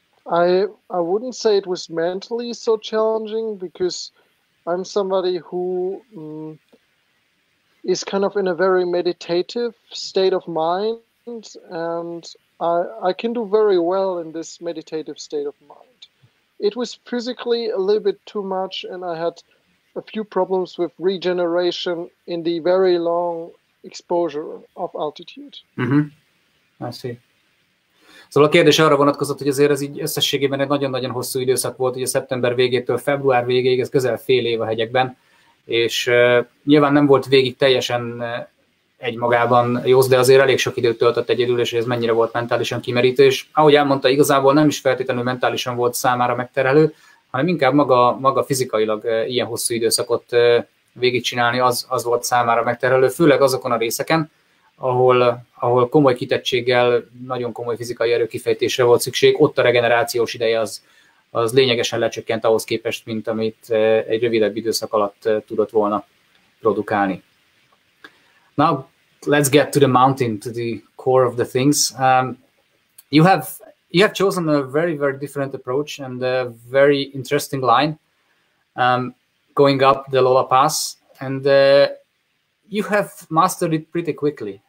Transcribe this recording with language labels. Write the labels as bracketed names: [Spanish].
[English] I wouldn't say it was mentally so challenging, because I'm somebody who is kind of in a very meditative state of mind, and I can do very well in this meditative state of mind. It was physically a little bit too much, and I had a few problems with regeneration in the very long exposure of altitude. I see. [Hungarian] Szóval a kérdés arra vonatkozott, hogy azért ez így összességében egy nagyon-nagyon hosszú időszak volt, ugye szeptember végétől február végéig, ez közel fél év a hegyekben, és nyilván nem volt végig teljesen egymagában Jost, de azért elég sok időt töltött egyedül, és ez mennyire volt mentálisan kimerítő, és ahogy elmondta, igazából nem is feltétlenül mentálisan volt számára megterhelő, hanem inkább maga fizikailag ilyen hosszú időszakot végigcsinálni, az volt számára megterhelő, főleg azokon a részeken, ahol komoly kitettséggel, nagyon komoly fizikai erőkifejtésre volt szükség, ott a regenerációs ideje az lényegesen lecsökkent ahhoz képest, mint amit egy rövidebb időszak alatt tudott volna produkálni. [English] Now, let's get to the mountain, to the core of the things. You have chosen a very, very different approach and a very interesting line going up the Lola Pass, and you have mastered it pretty quickly.